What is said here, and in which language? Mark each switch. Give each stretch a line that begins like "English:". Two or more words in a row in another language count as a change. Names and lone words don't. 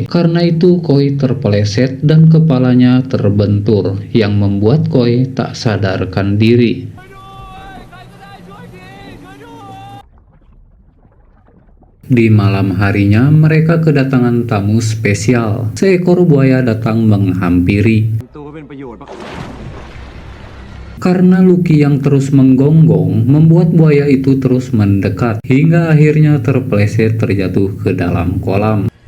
Indonesian: Karena itu Koi terpeleset dan kepalanya terbentur yang membuat Koi tak sadarkan diri. Di malam harinya mereka kedatangan tamu spesial. Seekor buaya datang menghampiri.
Thai: ตัวเป็นประโยชน์ปะ
Indonesian: Karena Lucky yang terus menggonggong, membuat buaya itu terus mendekat, hingga akhirnya terpeleset terjatuh ke dalam kolam.